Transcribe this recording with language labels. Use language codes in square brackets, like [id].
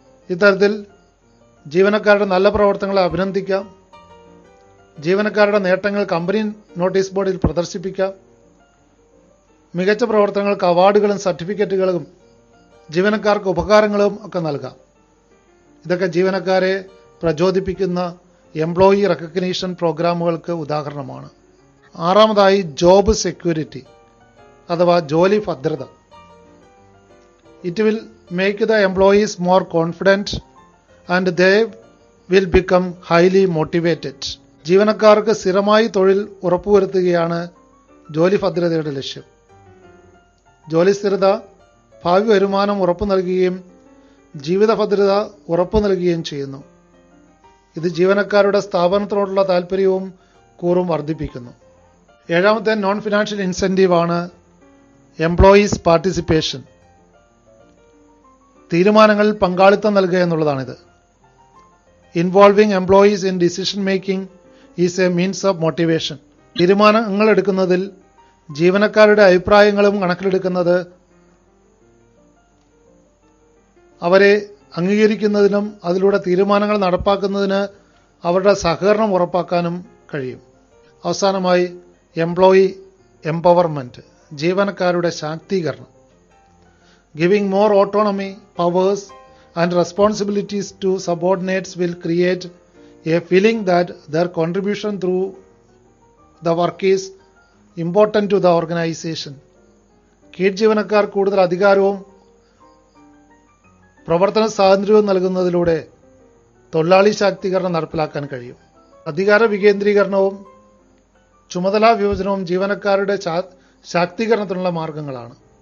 [ml] ഇത്തരത്തിൽ ജീവനക്കാരുടെ നല്ല പ്രവർത്തനങ്ങളെ അഭിനന്ദിക്കാം, ജീവനക്കാരുടെ നേട്ടങ്ങൾ കമ്പനി നോട്ടീസ് ബോർഡിൽ പ്രദർശിപ്പിക്കാം, മികച്ച പ്രവർത്തനങ്ങൾക്ക് അവാർഡുകളും സർട്ടിഫിക്കറ്റുകളും ജീവനക്കാർക്ക് ഉപകാരങ്ങളും ഒക്കെ നൽകാം. ഇതൊക്കെ ജീവനക്കാരെ പ്രചോദിപ്പിക്കുന്ന എംപ്ലോയി റെക്കഗ്നീഷൻ പ്രോഗ്രാമുകൾക്ക് ഉദാഹരണമാണ്. ആറാമതായി ജോബ് സെക്യൂരിറ്റി അഥവാ ജോലി ഭദ്രത. [en] It will make the employees more confident and they will become highly motivated. [ml] ജീവനക്കാർക്ക് സ്ഥിരമായി തൊഴിൽ ഉറപ്പുവരുത്തുകയാണ് ജോലി ഭദ്രതയുടെ ലക്ഷ്യം. ജോലി സ്ഥിരത ഭാവി വരുമാനം ഉറപ്പു നൽകുകയും ജീവിത ഭദ്രത ഉറപ്പു നൽകുകയും ചെയ്യുന്നു. ഇത് ജീവനക്കാരുടെ സ്ഥാപനത്തിനോടുള്ള താല്പര്യവും കൂറും വർദ്ധിപ്പിക്കുന്നു. ഏഴാമത്തെ നോൺ ഫിനാൻഷ്യൽ ഇൻസെന്റീവ് ആണ് എംപ്ലോയീസ് പാർട്ടിസിപ്പേഷൻ. തീരുമാനങ്ങളിൽ പങ്കാളിത്തം നൽകുക എന്നുള്ളതാണിത്. [en] Involving employees in decision making is a means of motivation. [ml] തീരുമാനങ്ങൾ എടുക്കുന്നതിൽ ജീവനക്കാരുടെ അഭിപ്രായങ്ങളും കണക്കിലെടുക്കുന്നത് അവരെ അംഗീകരിക്കുന്നതിനും അതിലൂടെ തീരുമാനങ്ങൾ നടപ്പാക്കുന്നതിന് അവരുടെ സഹകരണം ഉറപ്പാക്കാനും കഴിയും. അവസാനമായി എംപ്ലോയി എംപവർമെന്റ്, ജീവനക്കാരുടെ ശാക്തീകരണം. [en] Giving more autonomy, powers and responsibilities to subordinates will create a feeling that their contribution through the work is important to the organization. [ml] കീഴ് ജീവനക്കാർ കൂടുതൽ അധികാരവും പ്രവർത്തന സ്വാതന്ത്ര്യവും നൽകുന്നതിലൂടെ തൊഴിലാളി ശാക്തീകരണം നടപ്പിലാക്കാൻ കഴിയും. അധികാര വികേന്ദ്രീകരണവും ചുമതലാ വിഭജനവും ജീവനക്കാരുടെ ശാക്തീകരണത്തിനുള്ള മാർഗങ്ങളാണ്.